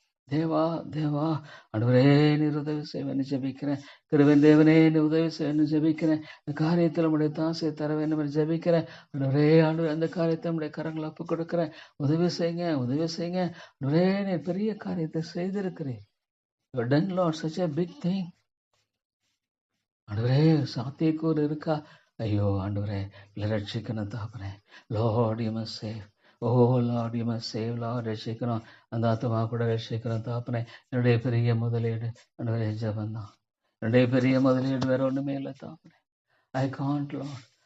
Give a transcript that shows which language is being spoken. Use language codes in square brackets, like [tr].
[ta] தேவா ஆண்டவரே, நீர் உதவி செய்வேன்னு ஜெபிக்கிறேன். கிருபையின் தேவனே, நீ உதவி செய்வேன்னு ஜெபிக்கிறேன். இந்த காரியத்தில் நம்முடைய தாசை தர வேண்டும் என்று ஜெபிக்கிறேன் ஆண்டவரே. அந்த காரியத்தை நம்முடைய கரங்களை ஒப்பு கொடுக்கிறேன். உதவி செய்யுங்க ஆண்டவரே. நீ பெரிய காரியத்தை செய்திருக்கிறேன். [en] You have done, Lord, such a big thing. [ta] ஆண்டவரே சாத்தியக்கூறு இருக்கா? ஐயோ ஆண்டவரே இல்லை ரட்சிக்கணும் தாப்பனே. [en] Lord you must save. Oh Lord you must save. Lord [ta] ரட்சிக்கணும். அந்த ஆத்மா கூட ரட்சிக்கணும் தாப்பனே. என்னுடைய பெரிய முதலீடு ஆண்டவரே ஜெபந்தான். என்னுடைய பெரிய முதலீடு வேற ஒண்ணுமே இல்லை தாப்பனே. [en] I can't Lord.